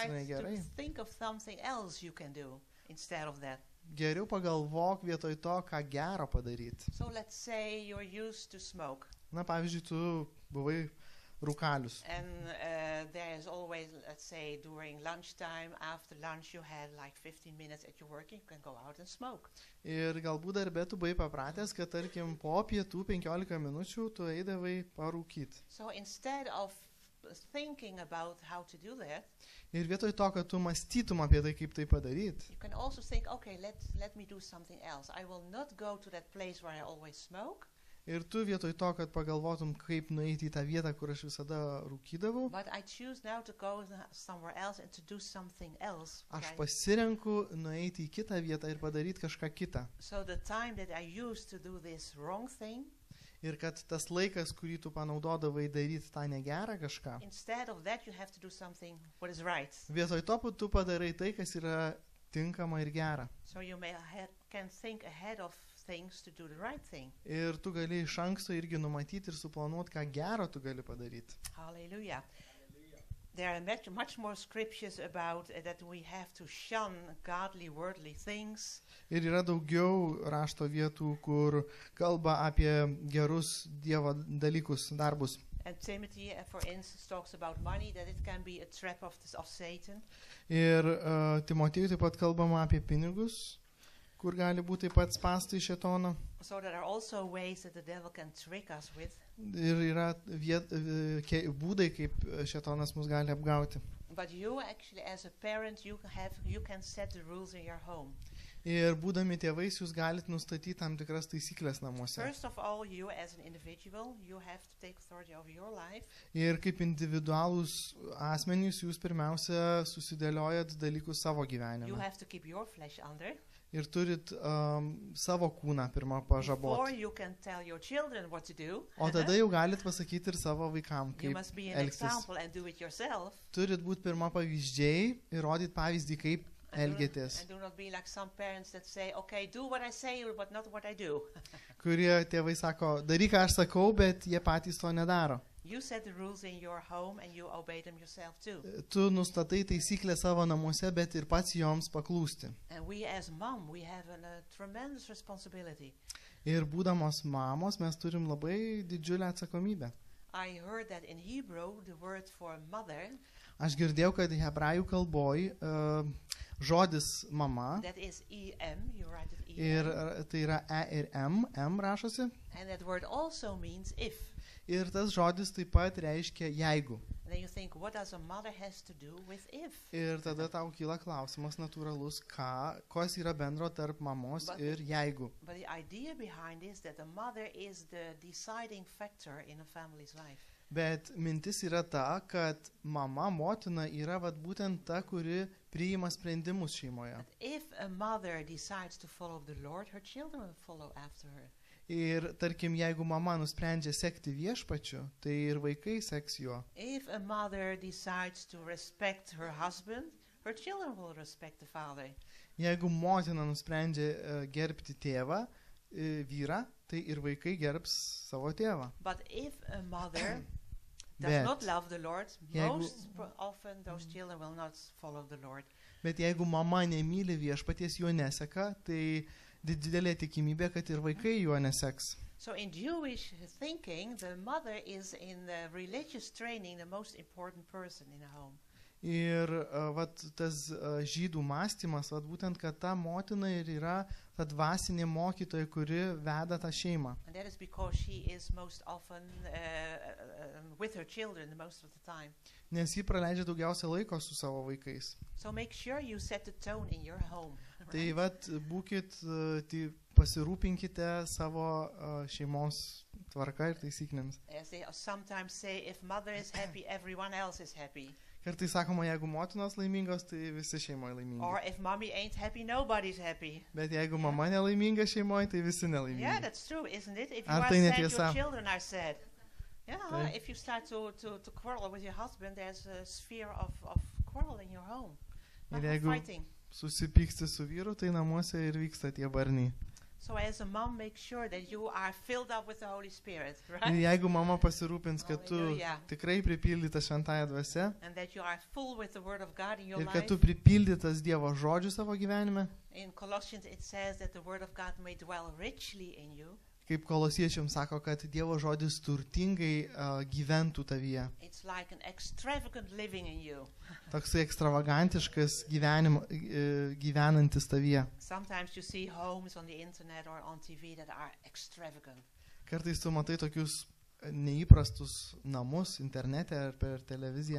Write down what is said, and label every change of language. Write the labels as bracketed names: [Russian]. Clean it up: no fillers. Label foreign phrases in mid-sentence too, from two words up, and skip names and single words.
[English] start [Lithuanian] yra negerai, [English] to think of something else you can do instead of that. [Lithuanian] geriau pagalvok vietoj to, ką gero padaryti. [English] So let's say you're used to smoke, [Lithuanian] Na, pavyzdžiui, tu buvai rūkalius. [English] and there is always, let's say, during lunchtime, after lunch, you had like 15 minutes at your work, you can go out and smoke. [Lithuanian] Ir galbūt darbe tu buvai papratęs, kad tarkim po pietų 15 minučių tu eidavai parūkyti. [English] So instead of thinking about how to do that, [Lithuanian] Ir vietoj to, kad tu mąstytum apie tai, kaip tai padaryti, [English] you can also think, okay, let me do something else. I will not go to that place where I always smoke, [Lithuanian] ir tu vietoj to, kad pagalvotum, kaip nueiti į tą vietą, kur aš visada rūkydavau, [English] but I choose now to go somewhere else and to do something else. [Lithuanian] aš pasirenku nueiti į kitą vietą ir padaryti kažką kitą. [English] So the time that I used to do this wrong thing, [Lithuanian] Ir kad tas laikas, kurį tu panaudodavai daryti tą negerą kažką, [English] instead of that you have to do something what is right. [Lithuanian] vietoj to tu padarai tai, kas yra tinkama ir gera. [English] So you can think ahead of things to do the right thing. [Lithuanian] Ir tu gali iš anksto irgi numatyti ir suplanuoti, ką gero tu gali padaryti. [English] Hallelujah. There are much more scriptures about that we have to shun godly, worldly things. [Lithuanian] Ir yra daugiau rašto vietų, kur kalba apie gerus Dievo dalykus, darbus. [English] And Timothy, for instance, talks about money, that it can be a trap of Satan. [Lithuanian] Ir Timotiejui taip pat kalbama apie pinigus, kur gali būti taip pat spąstai šėtono. [English] So there are also ways that the devil can trick us with. [Lithuanian] Ir yra būdai, kaip šėtonas mus gali apgauti. [English] But you actually, as a parent, you can set the rules in your home. [Lithuanian] Ir būdami tėvais, jūs galite nustatyti tam tikras taisyklės namuose. [English] First of all, you as an individual, you have to take authority over your life. [Lithuanian] Ir kaip individualūs asmenys, jūs pirmiausia susidėliojat dalykus savo [English] You [Lithuanian] gyvenime. [English] have to keep your flesh under. [Lithuanian] Ir turit savo kūną pirmą [English] Before [Lithuanian] pažaboti. [English] you can tell your children what to do, [Lithuanian] O tada jau galit pasakyti ir savo vaikam, [English] you [Lithuanian] kaip [English] must be an [Lithuanian] elgtis. [English] example and do it yourself. [Lithuanian] Turit būti pirma pavyzdžiai ir rodyti pavyzdį, kaip elgėtės. [English] And do not be like some parents that say, okay, do what I say but not what I do. [Lithuanian] Kurie tėvai sako, daryk, ką aš sakau, bet jie patys to nedaro. [English] You set the rules in your home and you obey them yourself too. [Lithuanian] Tu nustatai taisyklę savo namuose, bet ir pats joms paklūsti. [English] And we as mom, we have a tremendous responsibility. [Lithuanian] Ir būdamos mamos, mes turim labai didžiulę atsakomybę. [English] I heard that in Hebrew, the word for mother, [Lithuanian] Aš girdėjau, kad hebrajų kalboj žodis mama [English] that is E-M, you write it [Lithuanian] ir [English] E-M. [Lithuanian] tai yra E ir M rašosi. [English] And that word also means if. [Lithuanian] Ir tas žodis taip pat reiškia jeigu. [English] And then you think, what does a mother has to do with if? [Lithuanian] Ir tada tau kyla klausimas natūralus, kas yra bendro tarp mamos ir jeigu. [English] But the idea behind is that the mother is the deciding factor in a family's life. [Lithuanian] Bet mintis yra ta, kad mama, motina yra vat būtent ta, kuri priima sprendimus šeimoje. [English] But if a mother decides to follow the Lord, her children will follow after her. [Lithuanian] Ir tarkim, jeigu mama nusprendžia sekti viešpačiu, tai ir vaikai seks juo. [English] If a mother decides to respect her husband, her children will respect the father. [Lithuanian] Jeigu motina nusprendžia gerbti tėvą, vyrą, tai ir vaikai gerbs savo tėvą. [English] But if a mother does [Lithuanian] Bet [English] not love the Lord, [Lithuanian] jeigu- [English] most often those children will not follow the Lord. [Lithuanian] Bet jeigu mama nemyli viešpaties, jo neseka, tai didelė tikimybė, kad ir vaikai jo neseks. [English] So in Jewish thinking, the mother is in the religious training the most important person in a home. [Lithuanian] Ir vat, tas žydų mąstymas, vat, būtent, kad ta motina ir yra ta dvasinė mokytoja, kuri veda tą šeimą. [English] And that is because she is most often with her children most of the time. [Lithuanian] Nes ji praleidžia daugiausia laiko su savo vaikais. [English] So make sure you set the tone in your home. [Lithuanian] Tai [English] right? [Lithuanian] vat, būkit, pasirūpinkite savo šeimos tvarka ir taisyklėms. [English] As they sometimes say, if mother is happy, everyone else is happy. [Lithuanian] Kartais sakoma, jeigu motinos laimingos, tai visi šeimoje laimingi. [English] Or if mommy ain't happy, nobody's happy. [Lithuanian] Bet jeigu mama nelaiminga šeimoje, tai visi [English] Yeah, [Lithuanian] nelaimingi. [English] that's true, isn't it? If you [Lithuanian] Ar [English] are [Lithuanian] tai [English] sad, [Lithuanian] netiesa? [English] your children are sad. Yeah, [Lithuanian] Tai- [English] if you start to quarrel with your husband, there's a sphere of quarrel in your home. Not [Lithuanian] Ir [English] of [Lithuanian] jeigu [English] fighting. [Lithuanian] susipyksti su vyru, tai namuose ir vyksta tie barniai. [English] So as a mom, make sure that you are filled up with the Holy Spirit, [Lithuanian] Ir [English] right? [Lithuanian] jeigu mama pasirūpins, kad tu [English] Hallelujah. [Lithuanian] tikrai pripildytas šventąją dvasią [English] And that you are full with the Word of God in your [Lithuanian] ir [English] life. [Lithuanian] kad tu pripildytas Dievo žodžių savo gyvenime, [English] In Colossians it says that the Word of God may dwell richly in you. [Lithuanian] kaip kolosiečiams sako, kad Dievo žodis turtingai gyventų tavyje. [English] It's like an extravagant living in you. [Lithuanian] Toksai ekstravagantiškas gyvenantis tavyje. [English] Sometimes you see homes on the internet or on TV that are extravagant. [Lithuanian] Kartais tu matai tokius neįprastus namus internete ar per televiziją.